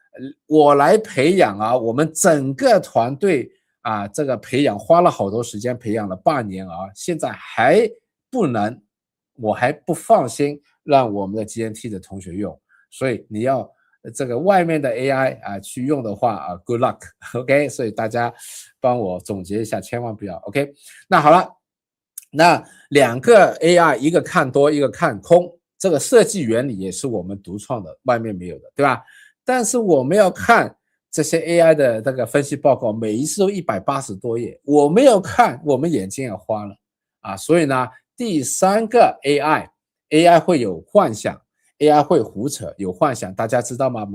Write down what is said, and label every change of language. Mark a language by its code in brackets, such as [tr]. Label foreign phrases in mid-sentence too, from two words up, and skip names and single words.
[zh] 我們整個團隊這個培養花了好多時間，培養了半年現在還不能，我還不放心讓我們的 GMT 的同學用，所以你要这个外面的 AI 去用的话 [en] good luck OK， [zh] 所以大家帮我总结一下，千万不要 OK。那好了，那两个 AI 一个看多一个看空，这个设计原理也是我们独创的，外面没有的，对吧？但是我们要看这些 AI 的这个分析报告，每一次都180多页，我们要看，我们眼睛也花了所以呢，第三个 AI 会有幻想。AI 会胡扯，有幻想，大家知道嗎？